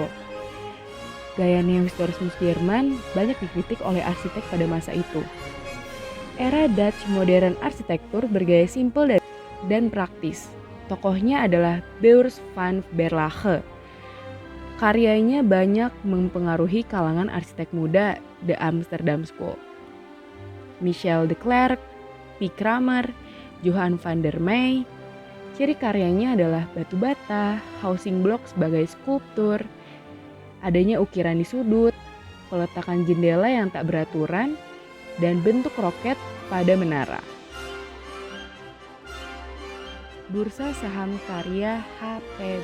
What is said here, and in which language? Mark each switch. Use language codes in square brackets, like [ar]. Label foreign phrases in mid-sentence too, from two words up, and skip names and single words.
[id] Gaya neohistorisme Jerman banyak dikritik oleh arsitek pada masa itu. Era Dutch modern arsitektur bergaya simpel dan praktis. Tokohnya adalah Beurs van Berlage. Karyanya banyak mempengaruhi kalangan arsitek muda The Amsterdam School. Michel de Klerk, P. Kramer, Johan van der Meij. Ciri karyanya adalah batu bata, [en] housing block [id] sebagai skulptur, adanya ukiran di sudut, peletakan jendela yang tak beraturan, dan bentuk roket pada menara. Bursa saham karya H.P.